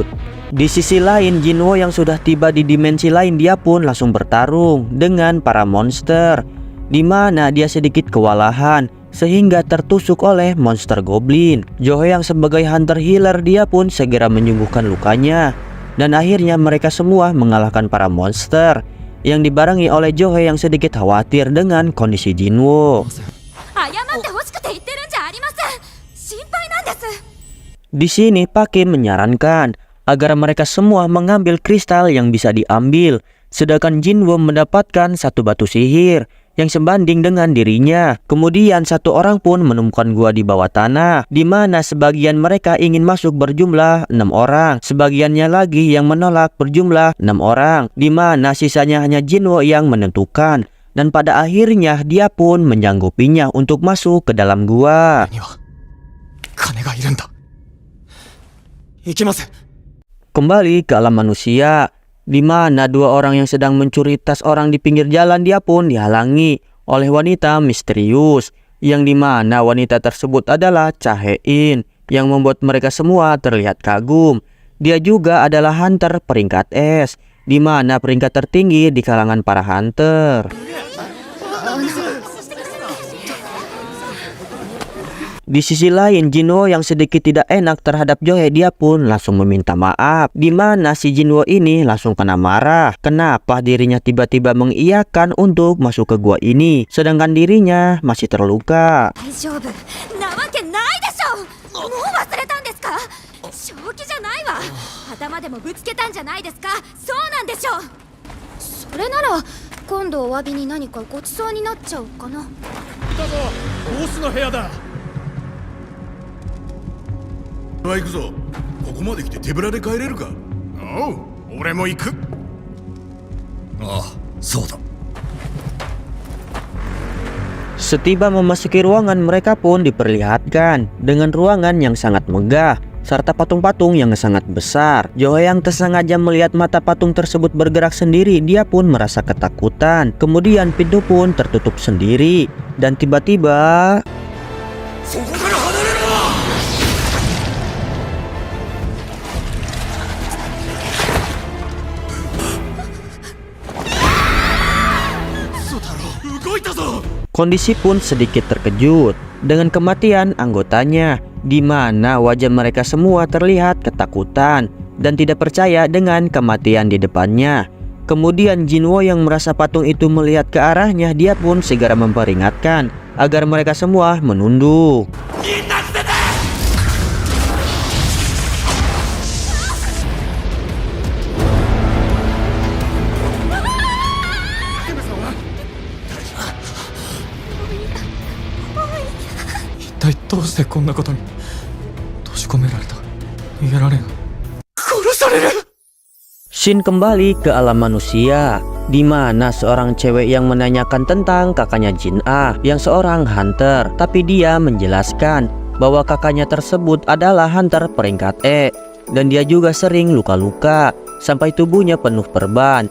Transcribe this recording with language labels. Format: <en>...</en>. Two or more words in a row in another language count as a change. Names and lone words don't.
<id>Di sisi lain, Jinwoo yang sudah tiba di dimensi lain, dia pun langsung bertarung dengan para monster, di mana dia sedikit kewalahan sehingga tertusuk oleh monster goblin. Joe yang sebagai</id> <en>hunter healer,</en> <id>dia pun segera menyembuhkan lukanya, dan akhirnya mereka semua mengalahkan para monster yang dibarengi oleh Johe yang sedikit khawatir dengan kondisi Jinwoo.</id> <ja>謝ってほしくて言ってるんじゃありません。心配なんです。</ja> <id>Di sini Pak Kim menyarankan agar mereka semua mengambil kristal yang bisa diambil, sedangkan Jinwoo mendapatkan satu batu sihir yang sebanding dengan dirinya. Kemudian satu orang pun menemukan gua di bawah tanah, di mana sebagian mereka ingin masuk berjumlah 6 orang, sebagiannya lagi yang menolak berjumlah 6 orang, di mana sisanya hanya Jinwoo yang menentukan. Dan pada akhirnya dia pun menyanggupinya untuk masuk ke dalam gua.</id> <ja>には金がいるんだ。いけません。</ja> <id>Kembali ke alam manusia, di mana 2 orang yang sedang mencuri tas orang di pinggir jalan, dia pun dihalangi oleh wanita misterius, yang di mana wanita tersebut adalah Cha Hae-in, yang membuat mereka semua terlihat kagum. Dia juga adalah hunter peringkat S, di mana peringkat tertinggi di kalangan para hunter. Di sisi lain, Jinwoo yang sedikit tidak enak terhadap Johe, dia pun langsung meminta maaf. Di mana si Jinwoo ini langsung kena marah. Kenapa dirinya tiba-tiba mengiyakan untuk masuk ke gua ini, sedangkan dirinya masih terluka.</id> <ja>大丈夫なわけないでしょ。もう忘れたんですか。正気じゃないわ。頭でもぶつけたんじゃないですか。そうなんでしょ。それなら今度お詫びに何かごちそうになっちゃうかな。だぞ、ボスの部屋だ。行くぞ。ここまで来て手ぶらで帰れるか。おう、俺も行く。ああ、そうだ。</ja> <id>Setiba memasuki ruangan, mereka pun diperlihatkan dengan ruangan yang sangat megah serta patung-patung yang sangat besar. Johe yang tersengaja melihat mata patung tersebut bergerak sendiri, dia pun merasa ketakutan. Kemudian pintu pun tertutup sendiri dan tiba-tiba</id> <ja>そこから離れろ。 動いたぞ。</ja> <id>kondisi pun sedikit terkejut dengan kematian anggotanya, di mana wajah mereka semua terlihat ketakutan dan tidak percaya dengan kematian di depannya. Kemudian Jinwoo yang merasa patung itu melihat ke arahnya, dia pun segera memperingatkan agar mereka semua menunduk.</id> <ja>一体どうしてこんなことに閉じ込められた。逃げられん。殺される。</ja> <id>Shin kembali ke alam manusia, di mana seorang cewek yang menanyakan tentang kakaknya Jin Ah yang seorang hunter, tapi dia menjelaskan bahwa kakaknya tersebut adalah hunter peringkat E dan dia juga sering luka-luka sampai tubuhnya penuh perban.</id>